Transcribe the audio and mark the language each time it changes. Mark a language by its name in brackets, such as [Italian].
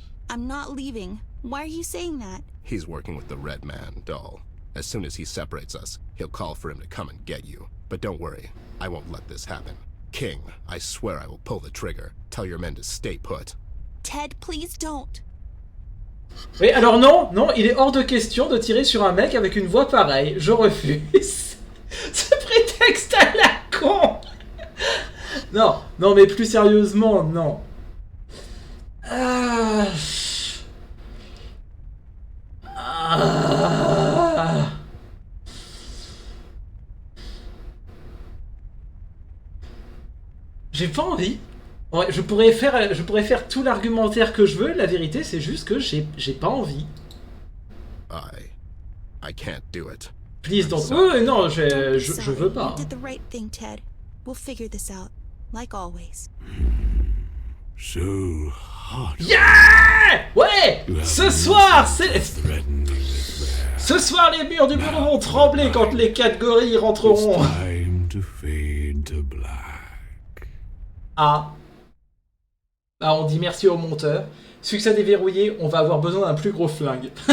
[English] I'm not leaving. Why are you saying that? He's working with the Red Man, doll. As soon as he separates us, he'll call for him to come and get you. But don't worry, I won't let this happen. King, I swear I will pull the trigger. Tell your men to stay put. Ted, please don't. [French] Oui, alors non, non, il est hors de question de tirer sur un mec avec une voix pareille. Je refuse. Ce prétexte à la con. Non, non, mais plus sérieusement, non. Ah. Ah. J'ai pas envie. Ouais, je pourrais faire tout l'argumentaire que je veux. La vérité, c'est juste que j'ai pas envie. I can't do it. [English] Please don't. [French] Non, je veux pas. [English] You did the right thing, Ted. We'll figure this out, like always. So hot. Yeah! [French] Ouais! [English] You have [French] Ce soir, c'est... [English] threatened me with Bear. [French] Ce soir, les murs du bureau vont trembler quand les 4 gorilles [English] It's [French] rentreront. [English] time to fade to black. Ah. [French] Ah, on dit merci au monteur. Succès déverrouillé, on va avoir besoin d'un plus gros flingue.